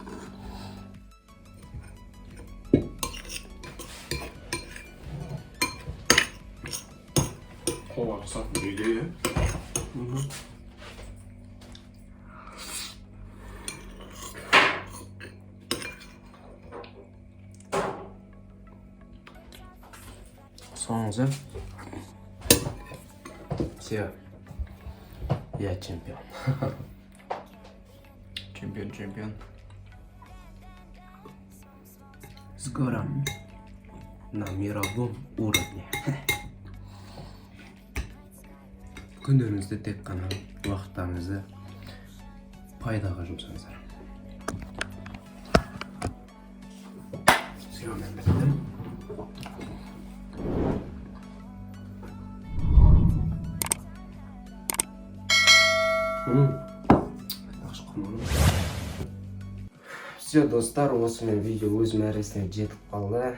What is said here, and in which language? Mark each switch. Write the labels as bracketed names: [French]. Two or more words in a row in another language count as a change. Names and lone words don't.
[Kazakh] Қолға қысатын үйде, Соңғы. [Russian] Все. Я чемпион. Чемпион. Скоро на мировом уровне. [Kazakh] Күндеріңізді тек қана уақыттарыңызды пайдаға жұмсаңыздар. Съеммен біттім. Все, достар, осымен видео өз мәресіне жетіп қалды.